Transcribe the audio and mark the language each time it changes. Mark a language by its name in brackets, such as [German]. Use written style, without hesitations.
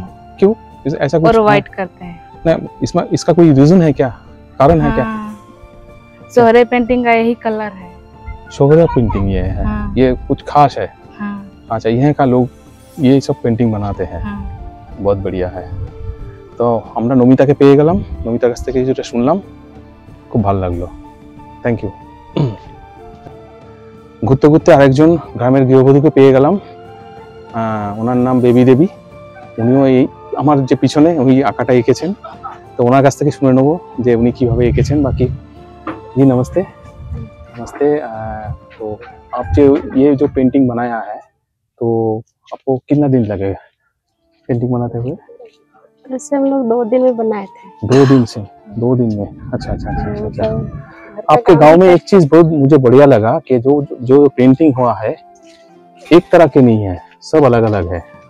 [Hindi] हो? क्यों, ऐसा कुछ? और व्हाइट करते हैं। नहीं, इसमें इसका कोई रीजन है क्या, कारण है क्या? सोहरे पेंटिंग का यही कलर है। शोहरा पेंटिंग ये है। हाँ। ये कुछ खास है? हाँ। अच्छा, यहाँ का लोग ये सब पेंटिंग बनाते हैं। हाँ। बहुत बढ़िया है। [Bangla] তো আমরা নমিতাকে পেয়ে গেলাম, নমিতার কাছ থেকে কিছুটা শুনলাম, খুব ভালো লাগলো। Thank you. ঘুরতে ঘুরতে আরেকজন গ্রামের গৃহবধূকে পেয়ে গেলাম, ওনার নাম বেবি দেবী। উনিও এই আমার যে পিছনে উনি আঁকাটা এঁকেছেন, তো ওনার কাছ থেকে শুনে নেবো যে উনি কিভাবে এঁকেছেন। [Hindi] বাকি जी नमस्ते। नमस्ते। तो आप जो ये जो पेंटिंग बनाया है, तो आपको कितना दिन लगेगा पेंटिंग बनाते हुए? वैसे हम लोग 2 दिन में बनाए थे। 2 दिन से? 2 दिन में? अच्छा अच्छा अच्छा अच्छा। आपके गांव में एक चीज बहुत मुझे बढ़िया लगा कि जो जो पेंटिंग हुआ है एक तरह के नहीं है, सब अलग अलग है।